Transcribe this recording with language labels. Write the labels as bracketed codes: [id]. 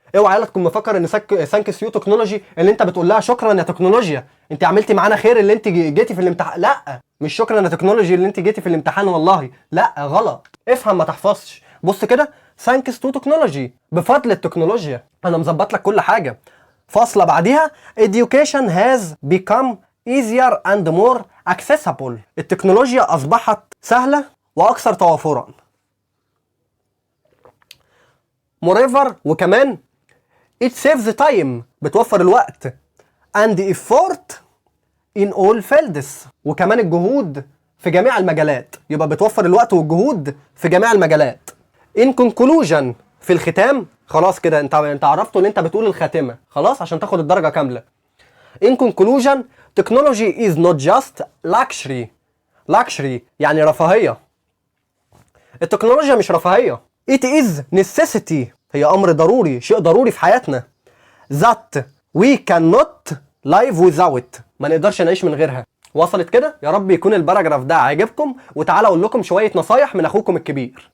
[ar] اوعى تكون مفكر ان [en] thanks to technology [ar] اللي انت بتقول لها شكرا يا تكنولوجيا انت عملتي معانا خير اللي انت جيتي في الامتحان. لا، مش شكرا يا تكنولوجي اللي انت جيتي في الامتحان، والله لا، غلط. افهم ما تحفظش. بص كده [en] thanks to technology [ar] بفضل التكنولوجيا. انا مظبط لك كل حاجه. فاصله بعديها [en] education has become easier and more accessible. [ar] التكنولوجيا اصبحت سهله واكثر توافرا. [en] moreover [ar] وكمان [en] it saves time [ar] بتوفر الوقت [en] and effort in all fields [ar] وكمان الجهود في جميع المجالات. يبقى بتوفر الوقت والجهود في جميع المجالات. [en] in conclusion [ar] في الختام. خلاص كده انت عرفته اللي انت بتقول الخاتمه خلاص عشان تاخد الدرجه كامله. [en] in conclusion technology is not just luxury [ar] يعني رفاهيه. التكنولوجيا مش رفاهيه. [en] it is necessity [ar] هي امر ضروري، شيء ضروري في حياتنا. [en] that we cannot live without [ar] ما نقدرش نعيش من غيرها. وصلت كده؟ يا رب يكون الباراجراف ده عاجبكم. وتعالى اقول لكم شويه نصايح من اخوكم الكبير.